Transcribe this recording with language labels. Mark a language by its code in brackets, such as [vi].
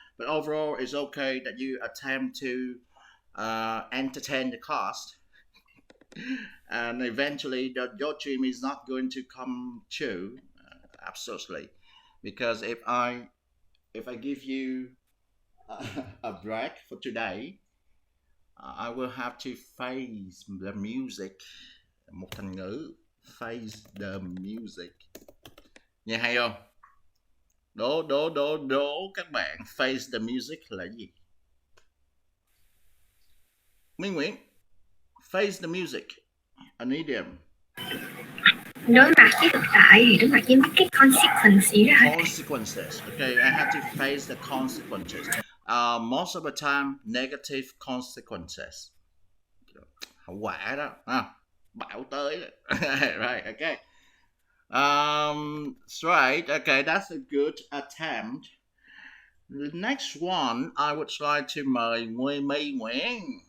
[en] But overall, it's okay that you attempt to entertain the class, and eventually your dream is not going to come true. Absolutely, because if I give you a break for today, I will have to face the music. [vi] Một thành ngữ, [en] face the music. [vi] Nghe hay không? Đố các bạn, [en] face the music [vi] là gì? [en] Minh Nguyễn, face the music, an idiom. [vi] Đối mặt với thực tại thì đối mặt với cái consequences đó. [en] Consequences. Okay, I have to face the consequences. Most of the time, negative consequences. [vi] Hậu quả đó. Bão tới đó. [en] Right, okay. That's right. Okay, that's a good attempt. The next one, I would like to [vi] mời [en] Minh Nguyễn.